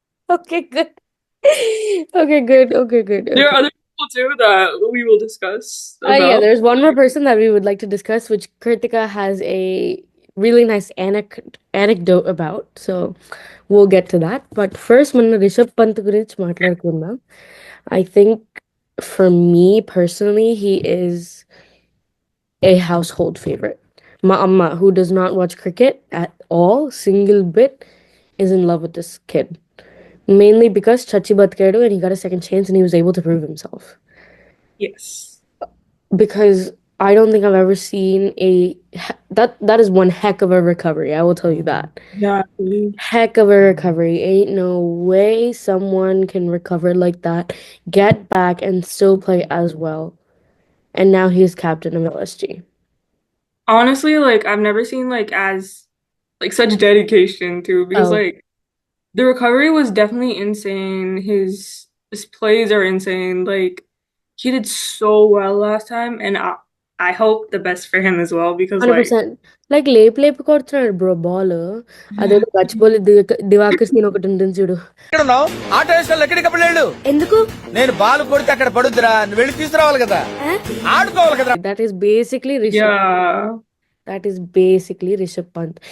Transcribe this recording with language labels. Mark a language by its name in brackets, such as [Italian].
[English] Okay, good. Okay, good. Okay, good. There Okay. are other people too that we will discuss Yeah, about. there's one more person that we would like to discuss, which Kritika has a really nice anecdote about. So we'll get to that. But first, [Telugu] మన రిషబ్ పంత్ గురించి మాట్లాడుకుందాం. [English] I think for me personally, he is a household favorite. My amma, who does not watch cricket at all, single bit, is in love with this kid. Mainly because [Telugu] Chachi Batkadu [English] and he got a second chance and he was able to prove himself. Yes. Because I don't think I've ever seen that is one heck of a recovery. I will tell you that. Exactly. Heck of a recovery. Ain't no way someone can recover like that, get back and still play as well. And now he's captain of LSG. Honestly, like I've never seen like as like such dedication too, because Oh, like the recovery was definitely insane. His plays are insane. Like he did so well last time, and I hope the best for him as well because like [Telugu] 100%. Like లేపు లేపు కొడుతున్నాడు bro ball. [English] yeah, [Telugu] అదేదో Gachibowli Diwakar scene ఒకటి ఉంటుంది చూడు. ఎక్కడున్నావు? Auto వేసుకొని ఎక్కడికప్పుడు వెళ్ళు. ఎందుకు? నేను బాల్ కొడితే అక్కడ పడుద్దిరా, నువ్వు వెళ్ళి తీసుకురావాలి కదా, ఆడుకోవాలి కదా. [English] That is basically Rishabh. yeah, that is basically Rishabh Pant.